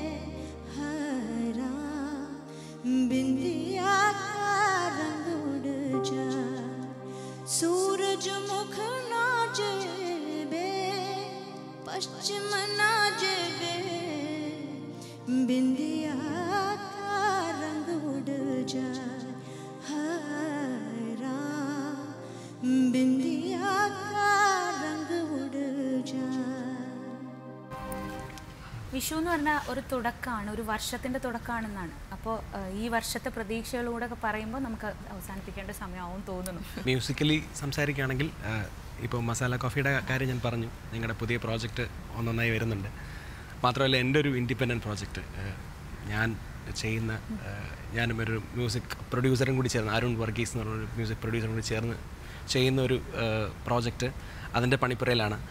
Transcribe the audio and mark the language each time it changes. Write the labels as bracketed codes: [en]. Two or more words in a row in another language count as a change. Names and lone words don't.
[hi] हरा बिंदिया का रंग उड़ जाए, सूरज मुख ना जेबे पश्चिम ना जेबे, बिंदिया का रंग उड़ जाए, हरा बिंदिया का रंग उड़ जाए. [ml] വിഷു എന്ന് പറഞ്ഞാൽ ഒരു തുടക്കമാണ്, ഒരു വർഷത്തിൻ്റെ തുടക്കമാണെന്നാണ്. അപ്പോൾ ഈ വർഷത്തെ പ്രതീക്ഷകളൂടെ പറയുമ്പോൾ നമുക്ക് അവസാനിപ്പിക്കേണ്ട സമയമാവും തോന്നുന്നു. മ്യൂസിക്കലി സംസാരിക്കുകയാണെങ്കിൽ ഇപ്പോൾ മസാല കോഫിയുടെ കാര്യം ഞാൻ പറഞ്ഞു. നിങ്ങളുടെ പുതിയ പ്രോജക്റ്റ് ഒന്നൊന്നായി വരുന്നുണ്ട്. മാത്രമല്ല എൻ്റെ ഒരു [en] independent project [ml] ഞാൻ ചെയ്യുന്ന, ഞാനും ഒരു [en] music producer [ml] കൂടി ചേർന്ന്, അരുൺ വർഗീസ് എന്ന് പറഞ്ഞൊരു [en] music producer [ml] കൂടി ചേർന്ന് ചെയ്യുന്ന ഒരു പ്രോജക്റ്റ്, അതിൻ്റെ പണിപ്പുരയിലാണ്.